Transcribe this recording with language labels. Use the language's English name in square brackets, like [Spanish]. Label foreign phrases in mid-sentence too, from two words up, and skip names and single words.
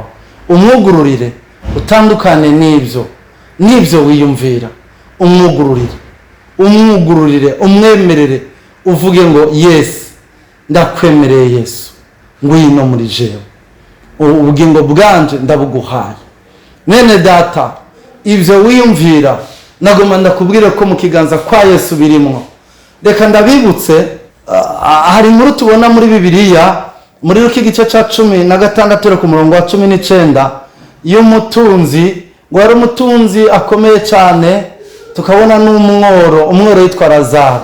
[Rundi] Umwugururire utandukane n'ibyo wiyumvira. Umwugururire, umwemerere, uvuge ngo Yesu, ndakwemereye Yesu, ngwino muri jewe, ubugingo bwanje ndabuguhaye. Nene data, ibyo wiyumvira nagoma ndakubwire ko mu kiganza kwa Yesu birimwo. Reka ndabibutse, hari muri tubona muri Bibiliya, muri Luka igice cya 16 ku murongo wa 19, y'umutunzi, ngo yari umutunzi akomeye cyane, tukabona umworo yitwa Lazaro.